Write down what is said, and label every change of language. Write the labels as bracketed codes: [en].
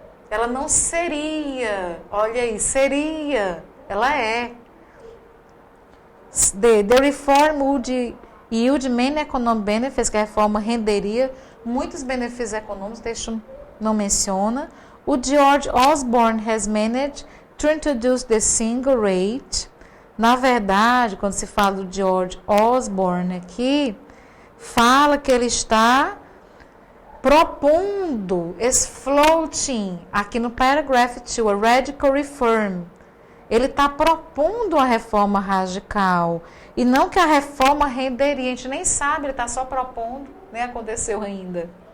[pt] Ela não seria, olha aí, seria, ela é. [en] The reform would yield many economic benefits, [pt] que a reforma renderia muitos benefícios econômicos, o texto não menciona. [en] O George Osborne has managed to introduce the single rate. [pt] Na verdade, quando se fala do George Osborne aqui, fala que ele está propondo esse floating, aqui no paragraph 2, [en] a radical reform. [pt] Ele está propondo a reforma radical. E não que a reforma renderia, a gente nem sabe, ele está só propondo, nem aconteceu ainda.